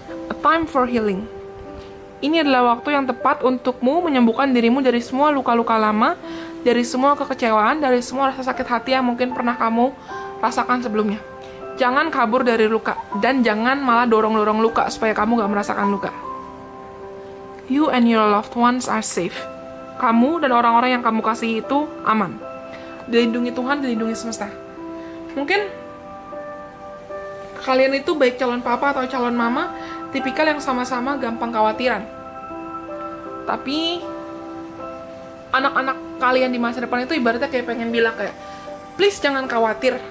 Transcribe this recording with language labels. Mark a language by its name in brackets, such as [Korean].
[English] A time for healing. [Indonesian] Ini adalah waktu yang tepat untukmu menyembuhkan dirimu dari semua luka-luka lama, dari semua kekecewaan, dari semua rasa sakit hati yang mungkin pernah kamu rasakan sebelumnya. Jangan kabur dari luka, dan jangan malah dorong-dorong luka supaya kamu gak merasakan luka. [English] You and your loved ones are safe. [Indonesian] Kamu dan orang-orang yang kamu kasih itu aman. Dilindungi Tuhan, dilindungi semesta. Mungkin kalian itu baik calon papa atau calon mama, tipikal yang sama-sama gampang khawatiran. Tapi anak-anak kalian di masa depan itu ibaratnya kayak pengen bilang kayak, [English] please [Indonesian] jangan khawatir.